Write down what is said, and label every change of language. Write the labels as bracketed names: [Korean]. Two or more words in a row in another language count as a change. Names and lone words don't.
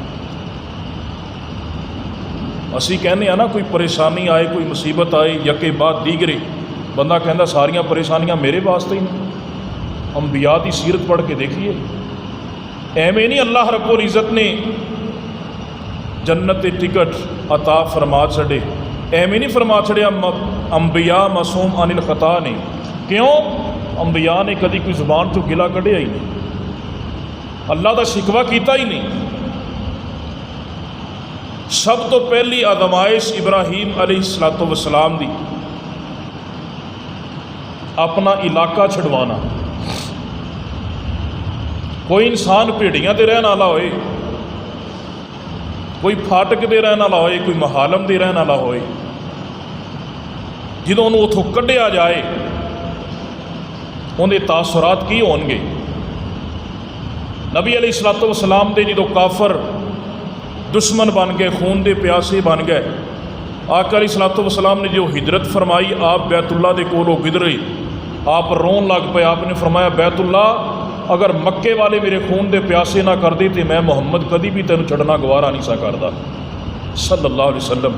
[Punjabi] اسی کہنے ہیں نا کوئی پریشانی آئے، کوئی مصیبت آئے، یکے بعد دیگرے، بندہ کہندا ساریاں پریشانیاں میرے واسطے ہی نہیں۔ انبیاء دی سیرت پڑھ کے دیکھیے، ایویں نہیں اللہ رب العزت نے جنت ٹکٹ عطا فرما چھڑے، ایویں نہیں فرما چھڑے انبیاء معصوم عن الخطا نے۔ کیوں؟ انبیاء نے کدی کوئی زبان تو گلا کڈیا ہی نہیں، اللہ دا شکوہ کیتا ہی نہیں۔ سب تو پہلی آزمائش ابراہیم [Arabic] علیہ السلام [Punjabi] دی اپنا علاقہ چھڑوانا۔ کوئی انسان پیڑیاں دے رہن والا ہوئے، کوئی پھاٹک دے رہن والا ہوئے، کوئی محالم دے رہن والا ہوئے، جدوں انہوں اتھوں کڈیا جائے اندے تاثرات کی ہون گے۔ نبی [Arabic] علیہ السلام [Punjabi] دے جدوں کافر دشمن بن گئے، خون دے پیاسے بن گئے، آقا [Arabic] علیہ السلام [Punjabi] نے جو ہجرت فرمائی، آپ بیت اللہ دے کولوں گزرے، آپ رون لگ پے، آپ نے فرمایا بیت اللہ اگر مکے والے میرے خون دے پیاسے نہ کر دے تو میں محمد کدی بھی تینوں چھڑنا گوارا نہیں سا کردا [Arabic] صلی اللہ علیہ وسلم۔